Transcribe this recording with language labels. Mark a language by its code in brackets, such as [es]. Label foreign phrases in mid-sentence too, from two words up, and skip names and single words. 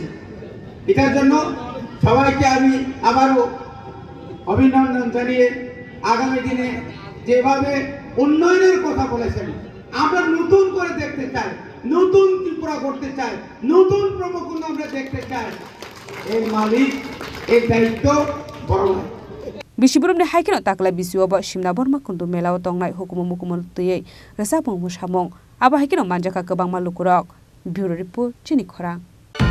[bn] এটার জন্য সবাইকে আমি আবারও অভিনন্দন জানিয়ে আগামী দিনে যেভাবে উন্নয়নের কথা বলেছেন, আমরা নতুন করে দেখতে চাই, নতুন ত্রিপুরা করতে চাই, নতুন ব্রহ্মকুণ্ড আমরা দেখতে চাই। এর মালিক এর দায়িত্ব বড় হয় [trp] Bisiburum ni haikino taklai bisiu abo Shimna Bormakundu Mela o tongnai hukumu mukumul tuyei resapong musamong abo haikino manjaka kebang malukurok [en] Bureau Report [trp] Chini Khorang